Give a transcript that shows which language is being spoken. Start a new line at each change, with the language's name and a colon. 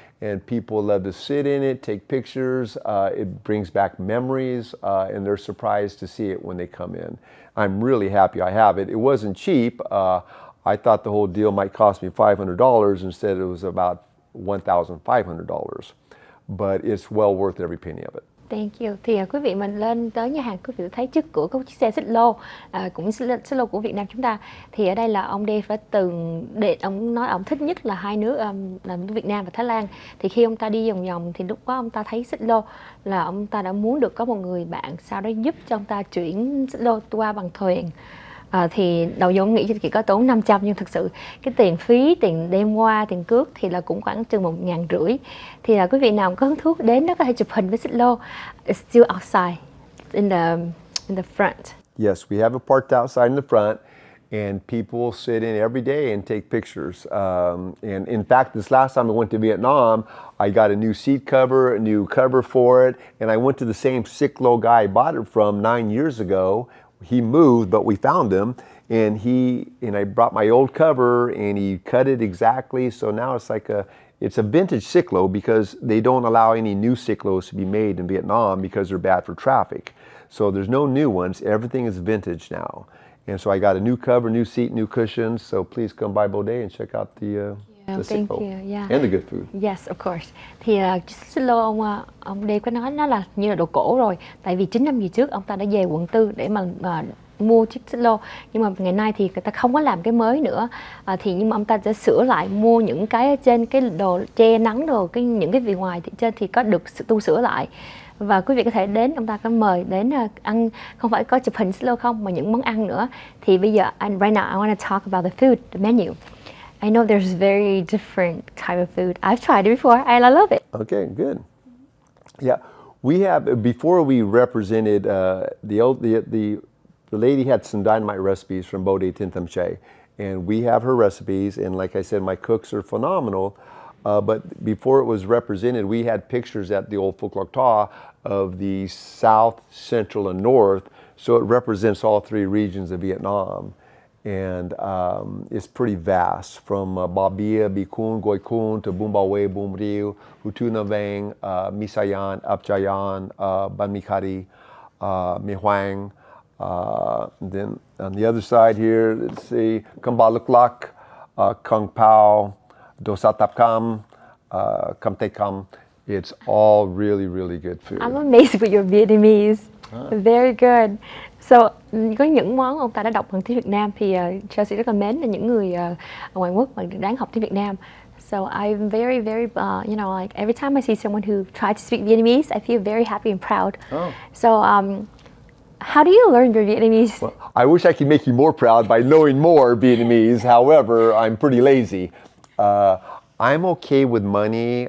English: And people love to sit in it, take pictures. It brings back memories, and they're surprised to see it when they come in. I'm really happy I have it. It wasn't cheap. I thought the whole deal might cost me $500. Instead, it was about $1,500. But it's well worth every penny of it. Thank you.
Vietnamese: Thì quý vị mình lên tới nhà hàng, quý vị thấy trước cửa có chiếc xe xích lô, cũng xích lô của Việt Nam chúng ta. Thì ở đây là ông Dave đã từng để ông nói ông thích nhất là hai nước là Việt Nam và Thái Lan. Thì khi ông ta đi vòng vòng thì lúc đó ông ta thấy xích lô là ông ta đã muốn được có một người bạn sau đó giúp cho ông ta chuyển xích lô qua bằng thuyền. Thì đầu vô nghĩ chỉ có tốn 500, nhưng thực sự cái tiền phí, tiền đem qua, tiền cước thì là cũng khoảng chừng 1.500. Thì là quý vị nào có hứng thú đến đó có thể chụp hình với xích lô.
English: It's still outside in the front. Yes, we have it parked outside in the front, and people sit in every day and take pictures. And in fact, this last time I went to Vietnam, I got a new seat cover, a new cover for it, and I went to the same cyclo guy I bought it from 9 years ago. He moved, but we found him, and I brought my old cover, and he cut it exactly. So now it's a vintage cyclo because they don't allow any new cyclos to be made in Vietnam because they're bad for traffic. So there's no new ones. Everything is vintage now. And so I got a new cover, new seat, new cushions. So please come by Bode and check out the thank cyclo. you. Yeah. And the good food. Yes, of course.
Vietnamese: Thì xích lô ông Dave có nói nó là như là đồ cổ rồi. Tại vì 9 năm về trước ông ta đã về quận 4 để mà mua chiếc xích lô, nhưng mà ngày nay thì người ta không có làm cái mới nữa. Nhưng mà ông ta sẽ sửa lại, mua những cái ở trên, cái đồ che nắng đồ, những cái vị ngoài thì trên thì có được tu sửa lại. Và quý vị có thể đến, ông ta có mời đến ăn, không phải có chụp hình xích lô không, mà những món ăn nữa. Thì bây giờ
English: right now I want to talk about the food, the menu. I know there's very different type of food. I've tried it before and I love it. Okay, good. Yeah, we have, before we represented the lady had some dynamite recipes from Bode Tin Tâm Che, and we have her recipes, and like I said, my cooks are phenomenal. But before it was represented, we had pictures at the old Phuc Loc Ta of the South, Central, and North, so it represents all three regions of Vietnam. And it's pretty vast, from Ba Bia, Bi Kun, Goi Kun, to Bum Bao Wei, Bum Riu, Hutu Na Vang, Mi Sayan, Ap Chayan, Ban Mi Kari, Mi Hoang. Then on the other side here, let's see, Kam Ba Luk Lak, Kung Pao, Do Sa Tap Kam, Kam Te Kam. It's all really, really good food. I'm amazed with your Vietnamese. Very good.
Vietnamese: So, có những món ông ta đã đọc bằng tiếng Việt Nam thì Chelsea rất là mến là những người ngoại quốc mà đáng học tiếng Việt Nam.
English: So I'm very, very, like every time I see someone who tries to speak Vietnamese, I feel very happy and proud. Oh. So, how do you learn your Vietnamese? Well, I wish I could make you more proud by knowing more Vietnamese. However, I'm pretty lazy. I'm okay with money.